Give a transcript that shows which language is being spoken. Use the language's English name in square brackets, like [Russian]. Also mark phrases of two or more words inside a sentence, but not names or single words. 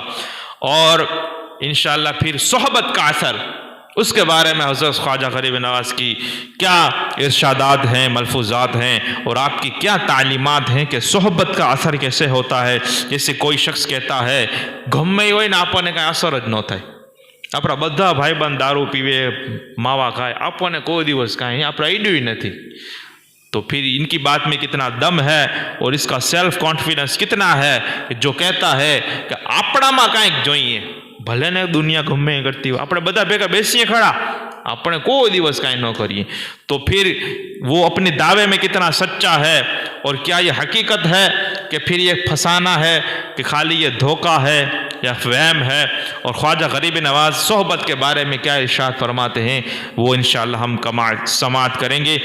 [Urdu] اور انشاءاللہ پھر صحبت کا اثر، اس کے بارے میں حضرت خواجہ غریب نواز کی کیا ارشادات ہیں، ملفوظات ہیں، اور آپ کی کیا تعلیمات ہیں کہ صحبت کا اثر کیسے ہوتا ہے۔ جیسے کوئی شخص کہتا ہے گھمے ہوئے نا آپ نے کہیں اثر [Gujarati] જ ન થાય، આપણા બધા ભાઈબંધ દારૂ પીવે માવા ખાય આપણને કોઈ દિવસ કાંઈ આપણે આઈડ્યું નથી، [Urdu] تو پھر ان کی بات میں کتنا دم ہے اور اس کا [English] self confidence [Urdu] کتنا ہے کہ جو کہتا ہے کہ [Gujarati] આપણામાં કાંઈક જોઈએ، ભલે ને દુનિયા ગમે કરતી હોય આપણે બધા ભેગા બેસીએ ખરા، આપણે કોઈ દિવસ કાંઈ ન કરીએ، [Urdu] تو پھر وہ اپنے دعوے میں کتنا سچا ہے، اور کیا یہ حقیقت ہے کہ پھر یہ پھنسانا ہے کہ خالی یہ دھوکہ ہے یا فہم ہے۔ اور خواجہ غریب نواز صحبت کے بارے میں کیا ارشاد فرماتے ہیں وہ انشاءاللہ ہم سماعت کریں گے۔